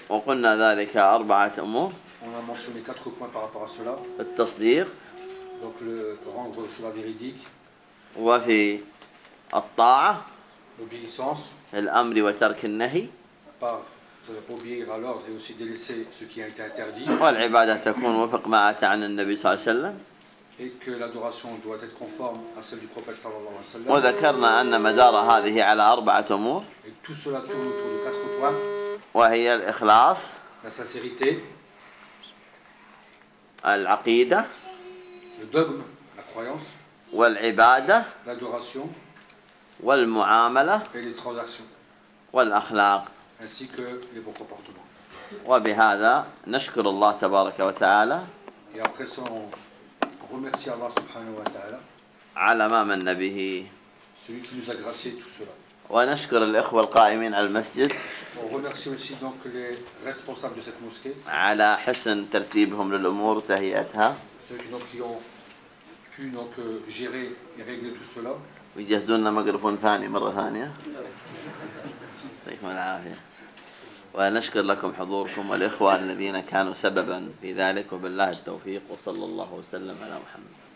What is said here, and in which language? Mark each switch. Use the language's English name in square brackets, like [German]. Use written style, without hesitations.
[Arabic] وقلنا ذلك أربعة أمور. [French] On a mentionné quatre points par rapport à cela. [Arabic] التصديق. [French] Donc le rendre cela véridique. [Arabic] وفي الطاعة. [French] L'obéissance. [Arabic] الأمر وترك النهي. [French] Par obéir à l'ordre et aussi délaisser ce qui a été interdit. [Arabic] والعبادة تكون وفق ما أتى عن النبي صلى الله عليه وسلم. [French] Et que l'adoration doit être conforme à celle du prophète [Arabic] sallallahu alayhi wa sallam. وذكرنا أن مدار هذه على أربعة أمور. [French] Et tout cela tourne autour de quatre points. [Arabic] وهي الإخلاص. [French] La sincérité. [Arabic] العقيدة. [French] Le dogme, la croyance. [Arabic] والعبادة. [French] L'adoration. [Arabic] والمعاملة. [French] Et les transactions. [Arabic] والأخلاق. [French] Ainsi que les bons comportements. [Arabic] وبهذا نشكر الله تبارك وتعالى. [French] Et après ça, on remercie Allah [Arabic] subhanahu wa ta'ala. على ما من به. [French] Celui qui nous a gracié tout cela. [Arabic] ونشكر الإخوة القائمين على المسجد. [French] On remercie aussi donc les responsables de cette mosquée. [Arabic] على حسن ترتيبهم للأمور وتهيئتها. [French] Ceux qui, donc, qui ont pu donc gérer et régler tout cela. [Arabic] ويجهزون لنا ميكروفون ثاني مرة ثانية. يعطيكم العافية. ونشكر لكم حضوركم والإخوة الذين كانوا سببا في ذلك وبالله التوفيق وصلى الله وسلم على محمد.